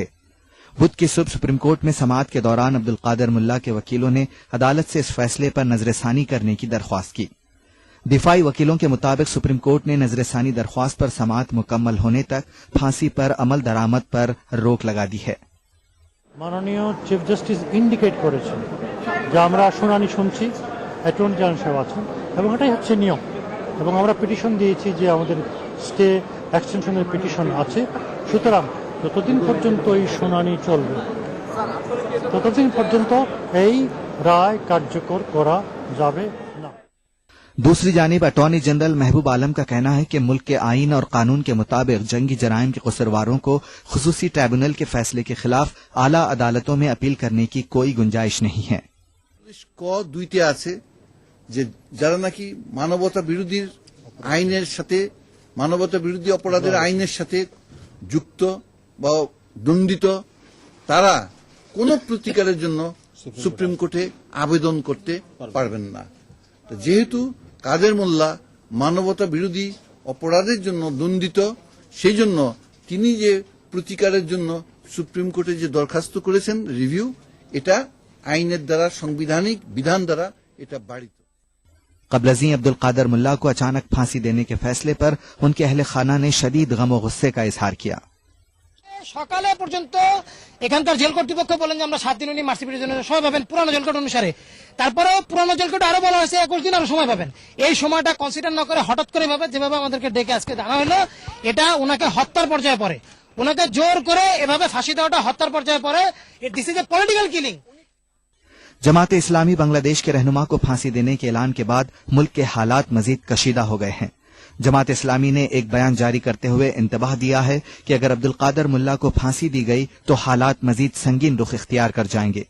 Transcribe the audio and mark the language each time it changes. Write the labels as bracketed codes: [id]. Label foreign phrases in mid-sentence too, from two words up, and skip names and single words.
[ur] بدھ کی صبح سپریم کورٹ میں سماعت کے دوران عبدالقادر ملا کے وکیلوں نے عدالت سے اس فیصلے پر نظر ثانی کرنے کی درخواست کی۔ دفاعی وکیلوں کے مطابق سپریم کورٹ نے نظر ثانی درخواست پر سماعت مکمل ہونے تک پھانسی پر عمل درآمد پر روک لگا دی ہے۔ [bn] মাননীয় [en] chief justice indicate [bn] করেছেন যে আমরা শুনানি শুনছি, [en] attorney general [bn] সাহেব আছেন এবং এটাই হচ্ছে নিয়ম, এবং আমরা পিটিশন দিয়েছি যে আমাদের [en] stay extension petition [bn] আছে, সুতরাং যতদিন পর্যন্ত এই শুনানি চলবে ততদিন পর্যন্ত এই রায় কার্যকর করা যাবে না। [ur] دوسری جانب [en] attorney general [ur] محبوب عالم کا کہنا ہے کہ ملک کے آئین اور قانون کے مطابق جنگی جرائم کے قصورواروں کو خصوصی ٹریبونل کے فیصلے کے خلاف اعلیٰ عدالتوں میں اپیل کرنے کی کوئی گنجائش نہیں ہے۔ [bn] দুইতে আছে যে যারা নাকি মানবতা বিরোধী আইনের সাথে, মানবতা বিরোধী অপরাধের আইনের সাথে যুক্ত বা দণ্ডিত, তারা কোনো প্রতিকারের জন্য সুপ্রিম কোর্টে আবেদন করতে পারবেন না। যেহেতু কাদের মোল্লা মানবতা বিরোধী অপরাধের জন্য দণ্ডিত, সেই জন্য তিনি যে প্রতিকারের জন্য সুপ্রিম কোর্টে যে দরখাস্ত করেছেন রিভিউ, এটা আইনের দ্বারা, সাংবিধানিক বিধান দ্বারা এটা বাড়িত۔ [ur] قبل ازیں عبدالقادر ملا کو اچانک پھانسی دینے کے فیصلے پر ان کے اہل خانہ نے شدید غم و غصے کا اظہار کیا۔ [bn] সকালে পর্যন্ত এখানকার জেল কর্তৃপক্ষ বলেন যে আমরা 7 দিন উনি [en] mercy petition [bn] সময় পাবেন পুরানো [en] jail code [bn] অনুসারে, তারপরেও পুরানো [en] jail code [bn] আরো বলা হয়েছে 21 দিন আরো সময় পাবেন। এই সময়টা কনসিডার না করে হঠাৎ করে যেভাবে আমাদেরকে ডেকে আজকে জানা হলো, এটা ওনাকে হত্যার পর্যায়ে পড়ে। ওনাকে জোর করে এভাবে ফাঁসি দেওয়াটা হত্যার পর্যায়ে পড়ে। [en] This is a political killing. [ur] جماعت اسلامی بنگلہ دیش کے رہنما کو پھانسی دینے کے اعلان کے بعد ملک کے حالات مزید کشیدہ ہو گئے ہیں۔ جماعت اسلامی نے ایک بیان جاری کرتے ہوئے انتباہ دیا ہے کہ اگر عبدالقادر ملا کو پھانسی دی گئی تو حالات مزید سنگین رخ اختیار کر جائیں گے۔